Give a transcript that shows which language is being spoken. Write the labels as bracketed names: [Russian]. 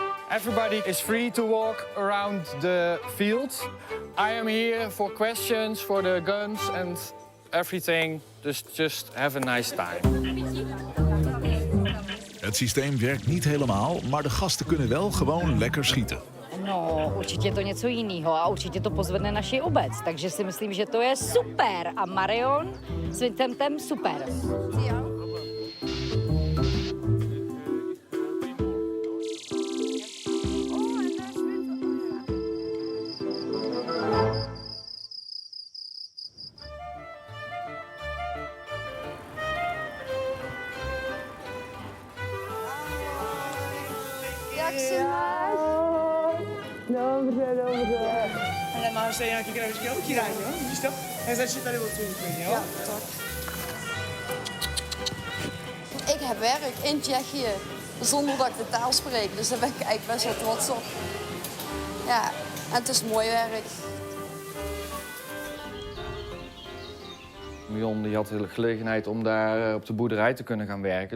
[English] Everybody is free to walk around the field. I am here for questions, for the guns and everything. Just have a nice time. [Dutch] Het systeem werkt niet helemaal, maar de gasten kunnen wel gewoon lekker schieten. [Czech] No, určitě to něco jiného a určitě to pozvedne naši obec, takže si myslím, že to je super. A Marion s Vincentem super. Jak se máš? Dobře. Ale máš tady nějaký krabičky na utírání, jo? Vidíš to? Tak začni tady odsud úplně, jo? [Dutch] Ja, toch. Ik heb werk in Tsjechië zonder dat ik de taal spreek. Dus daar ben ik eigenlijk best wel trots op. Ja, en het is mooi werk. Mion die had de gelegenheid om daar op de boerderij te kunnen gaan werken.